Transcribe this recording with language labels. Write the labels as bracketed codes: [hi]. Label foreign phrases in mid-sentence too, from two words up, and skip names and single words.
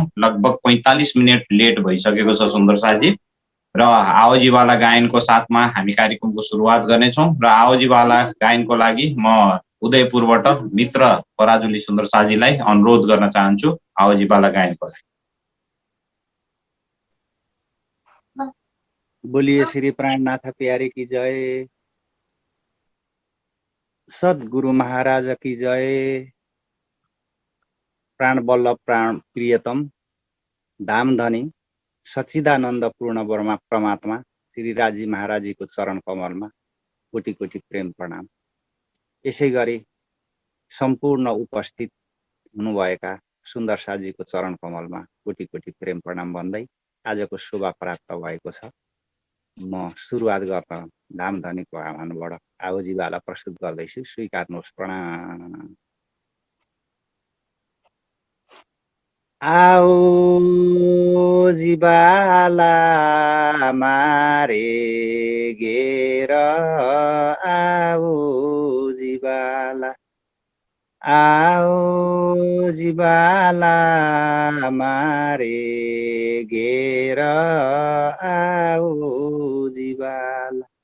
[ne] लगभग 45 मिनट लेट भइसकेको छ सुन्दर साथजी र आवजीवाला गायनको साथमा हामी कार्यक्रमको सुरुवात गर्नेछौँ। र आवजीवाला गायनको लागि म उदयपुरबाट मित्र पराजुली सुन्दर साथजीलाई अनुरोध गर्न चाहन्छु आवजीवाला गायनको लागि। [hi] बोलिए श्री प्राणनाथ प्यारे की जय, सद्गुरु महाराज की जय। [ne] प्राण वल्लभ प्राण प्रियतम धाम धनी सच्चिदानन्द पूर्ण ब्रह्मा परमात्मा श्री राजी महाराज जी को चरण कमलमा कोटि कोटि प्रेम प्रणाम। यसै गरी सम्पूर्ण उपस्थित हुनुभएका सुन्दर साथजीको चरण कमलमा कोटि कोटि प्रेम प्रणाम भन्दै आजको शोभा प्राप्त भएको छ। म सुरुवात गर्न धाम धनीको आह्वानबाट आवजीवाला प्रस्तुत गर्दैछु, स्वीकार्नुहोस्। प्रणाम। [gu] आओ जीवाला मारे घेर, आओ जीवाला, आओ जीवाला मारे घेर, आओ जीवाला।